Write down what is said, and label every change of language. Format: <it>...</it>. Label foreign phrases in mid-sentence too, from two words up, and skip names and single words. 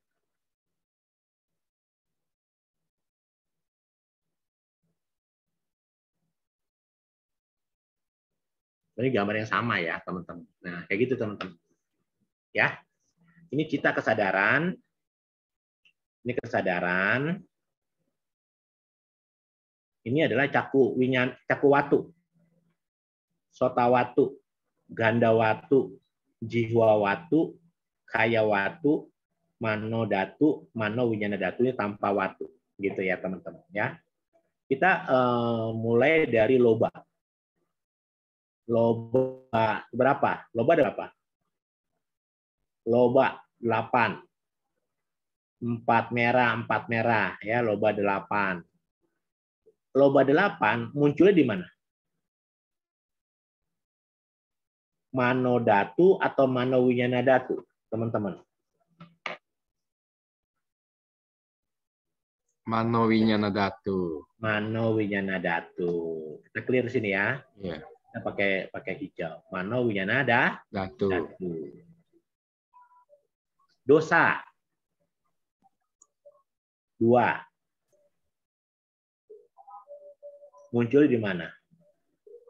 <id>Ini gambar yang sama ya teman-teman. Nah kayak gitu teman-teman. Ya, ini cita kesadaran. Ini kesadaran. Ini adalah</id> <pi>caku watu, sota watu, ganda watu, jihwa watu, kaya watu, mano datu, mano winyana datu, ini tanpa watu,</pi> <id>gitu ya teman-teman ya. Kita mulai dari loba. Loba berapa? Loba ada berapa? Loba 8. 4 merah ya, loba 8. Loba 8 munculnya di mana?</id> <pi>Mano datu</pi> <id>atau</id> <pi>mano winyana datu,</pi> <id>teman-teman?</id> <pi>Mano winyana datu. Mano winyana datu.</pi> <id>Kita clear sini ya. Yeah. Kita pakai hijau.</id> <pi>Mano winyana</pi> <id>datu. Dosa 2. Muncul di mana?</id>